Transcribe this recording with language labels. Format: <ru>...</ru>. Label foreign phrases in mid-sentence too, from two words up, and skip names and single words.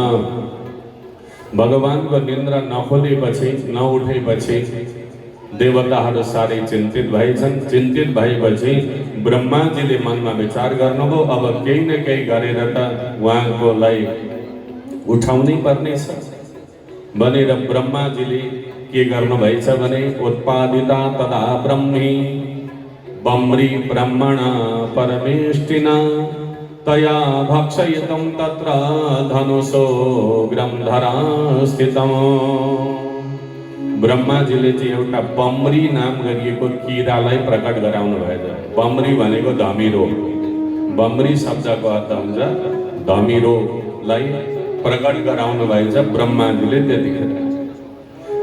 <ne>भगवानको निन्द्रा नउठेपछि देवताहरू साह्रै चिन्तित भएछन्। चिन्तित भएपछि ब्रह्माजीले मनमा विचार गर्नुभयो, अब केही न केही गरेर त उहाँकोलाई उठाउनै पर्नेछ भनेर ब्रह्माजीले के गर्नुभएछ भने</ne> <sa>उत्पादिता तदा ब्रह्मी बम्री ब्रह्मणा परमेष्टिना तया भक्षयितुं तत्र धनुषोग्रंधरा स्थितम्।</sa> <ne>ब्रह्माजीले चाहिँ एउटा बम्री नाम गरिएको किरालाई प्रकट गराउनु भएछ। बम्री भनेको धमिरो, बम्री शब्दको अर्थ हुन्छ धमिरोलाई प्रकट गराउनु भएछ ब्रह्माजीले त्यतिखेर।</ne>